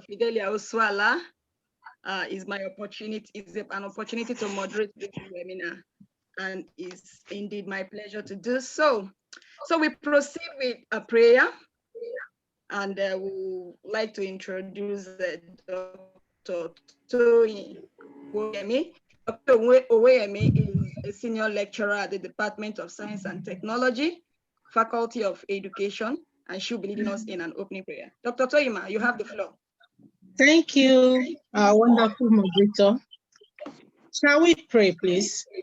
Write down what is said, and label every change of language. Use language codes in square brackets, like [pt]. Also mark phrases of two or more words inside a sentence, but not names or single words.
[en] Fidelia Oswala. Is an opportunity to moderate this webinar, and it's indeed my pleasure to do so. So we proceed with a prayer, and we would like to introduce Dr. Toyin Oweyemi. Dr. Oweyemi is a senior lecturer at the Department of Science and Technology, Faculty of Education, and she'll be leading us in an opening prayer. Dr. Toyima, you have the floor. Thank you, our wonderful moderator. Shall we pray, please?